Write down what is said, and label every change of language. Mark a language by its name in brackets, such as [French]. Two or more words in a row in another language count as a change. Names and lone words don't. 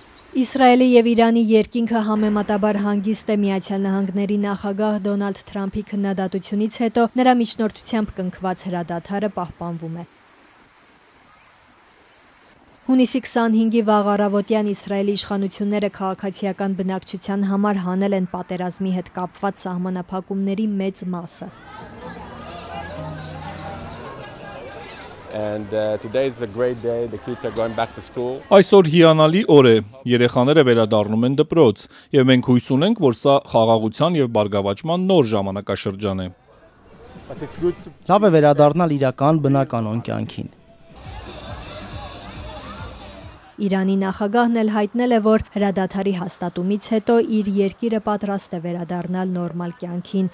[Armenian] Իսրայելի եւ Իրանի երկինքը համեմատաբար հանգիստ է Միացյալ Նահանգների նախագահ Դոնալդ Թրամփի քննադատությունից հետո նրա միջնորդությամբ կնքված հրադադարը պահպանվում է։ Հունիսի 25-ի վաղ առավոտյան Իսրայելի իշխանությունները քաղաքացիական բնակչության համար հանել են պատերազմի հետ կապված սահմանափակումների մեծ մասը։ [English] Today is a great day. The kids are going back to school. [Armenian] Այսօր հիանալի օր է, երեխաները վերադառնում են դպրոց, եւ մենք հույս ունենք, որ սա խաղաղության եւ բարգավաճման նոր ժամանակաշրջան է։ Լավ է վերադառնալ իրական բնականոն կյանքին։ Իրանի նախագահն էլ հայտնել է, որ հրադադարի հաստատումից հետո իր երկիրը պատրաստ է վերադառնալ նորմալ կյանքին։